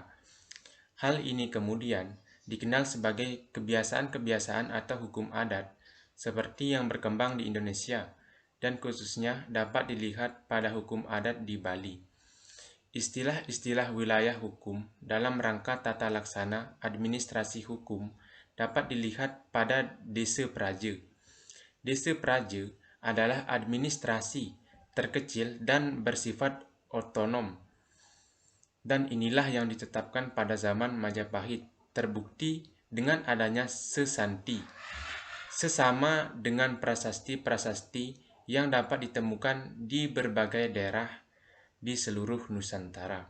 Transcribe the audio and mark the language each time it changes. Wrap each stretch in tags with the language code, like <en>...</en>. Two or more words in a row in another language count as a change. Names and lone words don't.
<id>Hal ini kemudian dikenal sebagai kebiasaan-kebiasaan atau hukum adat seperti yang berkembang di Indonesia, dan khususnya dapat dilihat pada hukum adat di Bali. Istilah-istilah wilayah hukum dalam rangka tata laksana administrasi hukum dapat dilihat pada desa praja. Desa praja adalah administrasi terkecil dan bersifat otonom, dan inilah yang ditetapkan pada zaman Majapahit, terbukti dengan adanya sesanti, sesama dengan prasasti-prasasti yang dapat ditemukan di berbagai daerah di seluruh Nusantara.</id>